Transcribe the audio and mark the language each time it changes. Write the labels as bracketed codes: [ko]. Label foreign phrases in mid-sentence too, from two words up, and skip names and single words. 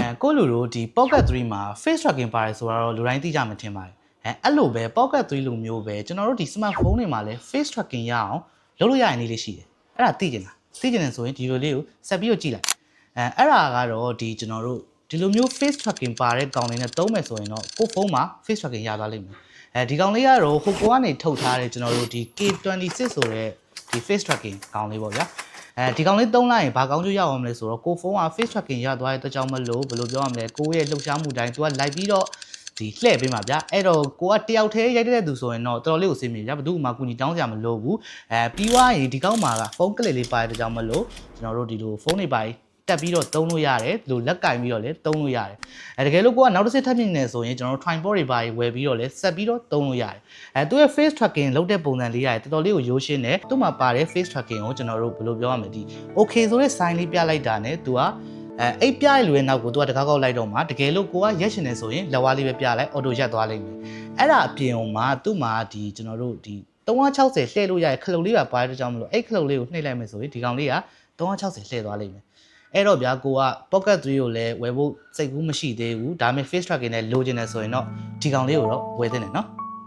[my] ကိုလူတို့ဒီ Pocket 3မှာ [en] face tracking [my] ပါတယ်ဆိုတော့လူတိုင်းသိကြမှာထင်ပါတယ်အဲ့လိုပဲ Pocket 3လိုမျိုးပဲကျွန်တော်တို့ဒီ smartphone တွေမှာလည်း [en] face tracking [my] ရအောင်လုပ်လို့ရရင်လေးရှိတယ်အဲ့ဒါသိကျင်တာသိကျင်တယ်ဆိုရင်ဒီလိုလေးကိုဆက်ပြီးတော့ကြည့်လိုက်အဲ့ဒါကတော့ဒီကျွန်တော်တို့ဒီလိုမျိုး [en] face tracking [my] ပါတဲ့ကောင်လေးနဲ့သုံးမယ်ဆိုရင်တော့ကိုဖုန်းမှာ [en] face tracking [my] ရသွားလိမ့် မယ်ဒီကောင်လေးကတော့ဟိုကိုကနေထုတ်ထားတဲ့ကျွန်တော်တို့ဒီ K26 ဆိုတဲ့ဒီ [en] face tracking [my] ကောင်လေးပေါ့ဗျာဒီကောင်လေးသုံးလိုက်ရင်ဘာကောင်းကျိုးရအောင်မလဲဆိုတော့ကိုဖုန်းက [en] face tracking [my] ရသွားတဲ့အတွက်ကြောင့်မလို့ဘယ်လိုပြောရမလဲကိုရဲ့လှုပ်ရှားမှုတိုင်း तू ကလိုက်ပြီးတော့ဒီလှည့်ပေးမှာဗျာ အဲ့တော့ကိုကတယောက်တည်းရိုက်တဲ့သူဆိုရင်တော့တော်တော်လေးကိုစင်ပြေဗျာဘယ်သူမှကူညီတောင်းစရာမလိုဘူးပြီးွားရင်ဒီကောင်မှာကဖုန်းကလစ်လေးပါတဲ့ကြောင့်မလို့ကျွန်တော်တို့ဒီလိုဖုန်းတွေပါတက်ပြီးတော့သုံးလို့ ရတယ်ဒီလိုလက်ကင်ပြီးတော့လည်းသုံးလို့ရတယ်တကယ်လို့ကိုကနောက်တစ်ဆင့်ထပ်မြင့်နေဆိုရင်ကျွန်တော်တို့ tripod တွေပါဝယ်ပြီးတော့လည်းဆက်ပြီးတော့သုံးလို့ရတယ်သူရဲ့ [en] face tracking [my] လုပ်တဲ့ပုံစံလေးရတယ်တော်တော်လေးကိုရိုးရှင်းတယ်သူ့မှာပါတဲ့ [en] face tracking [my] ကိုကျွန်တော်တို့ဘယ်လိုပြောရမလဲဒီ okay ဆိုတဲ့ sign လေးပြလိုက်တာနဲ့သူကအိတ်ပြရလူရဲ့နောက်ကိုသူကတကောက်ကောက်လိုက်တော့မှတကယ်လို့ကိုကရက်ရှင်နေဆိုရင်လက်ဝါးလေးပဲပြလိုက် auto ရက်သွားလိမ့်မယ်အဲ့ဒါအပြင်မှာသူ့မှာဒီကျွန်တော်တို့ဒီ360လှည့်လို့ရတဲ့ခလုတ်လေးပါတဲ့ကြောင့်မလို့အဲ့ခလုတ်လေးကိုနှိပ်လိုက်မယ်ဆိုရင်ဒီကောင်လေးက360လှည့်သွားလိမ့်မယ်အဲ့တော့ဗျာကိုက Pocket 3ကိုလည်းဝယ်ဖို့စိတ်ကူးမရှိသေးဘူးဒါပေမဲ့ [en] face tracking [my] နဲ့လိုချင်တယ်ဆိုရင်တော့ဒီကောင်လေးကိုတော့ဝယ်သင့်တယ်နော်